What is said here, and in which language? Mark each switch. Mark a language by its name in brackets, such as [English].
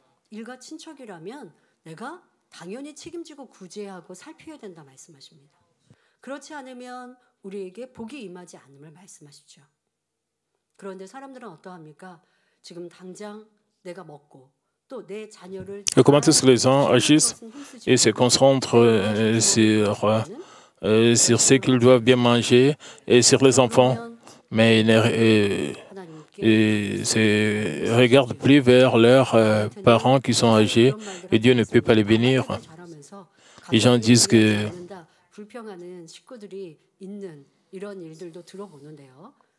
[Korean] 일가 친척이라면 내가 당연히 책임지고 구제하고 살펴야 된다 말씀하십니다. 그렇지 않으면 우리에게 복이 임하지 않음을 말씀하시죠. 그런데 사람들은 어떠합니까? 지금 당장 내가 먹고 또 내 자녀를 [French] Comment est-ce que les gens agissent et se concentrent sur ce qu'ils doivent bien manger et sur les enfants, mais ils ne se regardent plus vers leurs parents qui sont âgés et Dieu ne peut pas les bénir. Les gens disent que [Korean] 불평하는 식구들이 있는 이런 일들도 들어보는데요.